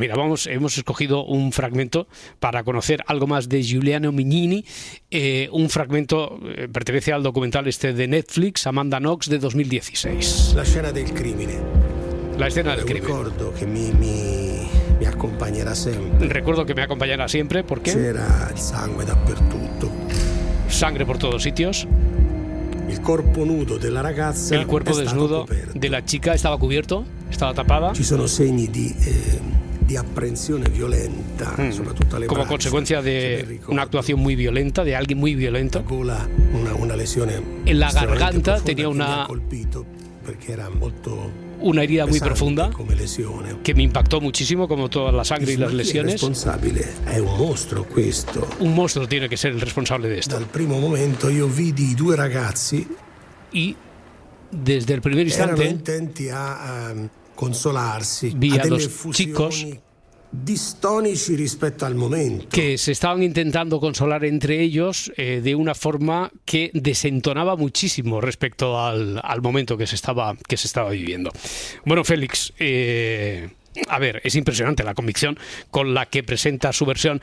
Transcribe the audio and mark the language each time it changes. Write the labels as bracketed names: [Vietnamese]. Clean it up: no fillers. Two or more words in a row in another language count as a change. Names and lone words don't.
[Spanish] Mira, hemos escogido un fragmento para conocer algo más de Giuliano Mignini. Un fragmento pertenece al documental de Netflix, Amanda Knox, de 2016. La escena del crimen. La escena del crimen. Recuerdo que mi acompañará siempre. Recuerdo que me acompañará siempre porque [Italian] c'era il sangue dappertutto. [Spanish] Sangre por todos sitios. El cuerpo [Italian] nudo de la ragazza. El cuerpo desnudo de la chica estaba cubierto, estaba tapada. Ci sono segni di apprensione violenta, soprattutto alle [Spanish] como [Italian] braccia, [Spanish] consecuencia de una actuación muy violenta, de alguien muy violento. [Italian] Una lesione [Spanish] en la garganta tenía una herida muy profunda que me impactó muchísimo, como toda la sangre y las lesiones. Un monstruo tiene que ser el responsable de esto. [Italian] Dal primo momento io vidi 2 ragazzi [Spanish] y desde el primer instante [Italian] intenti a consolarsi, [Spanish] vi a los chicos [Italian] distonici rispetto al momento, [Spanish] que se estaban intentando consolar entre ellos de una forma que desentonaba muchísimo respecto al momento que se estaba viviendo. Bueno, Félix, a ver, es impresionante la convicción con la que presenta su versión.